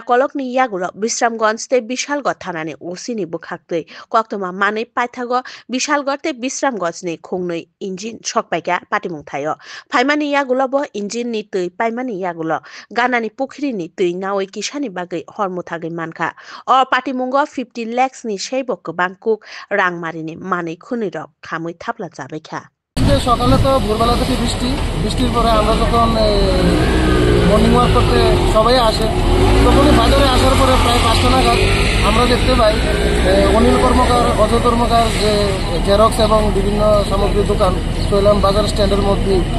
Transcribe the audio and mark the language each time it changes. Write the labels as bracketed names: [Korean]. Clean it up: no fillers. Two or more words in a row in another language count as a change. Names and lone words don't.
[Kok Borok] kolokni yagulo Bisramganj te Bishalgarh thanani osini bukhakte koktoma manai paithago Bishalgarh te Bisramganj ni khungnui engine shokpaika patimung thayo phaimani yagulo bo engine ni tui paimani yagulo ganani pukhri ni tui naoi kisani bagai hormuthagei mankha o patimungo 50 lakhs ni seibok bangkuk rangmarini manai khunirok khamui thapla jabaikha [Bangla] সকালে তো ভোরবেলা থেকে বৃষ্টির পরে আমরা যখন [English] morning walk [Bangla] করতে সবাই আসে তখনই বাজারে আসার পরে প্রায় 5টা নাগাদ আমরা দেখতে পাই অনিল কর্মকার অজয় কর্মকার যে জেরক্স এবং বিভিন্ন সামগ্রীর দোকান শৈলাম বাজার স্ট্যান্ডের মধ্যে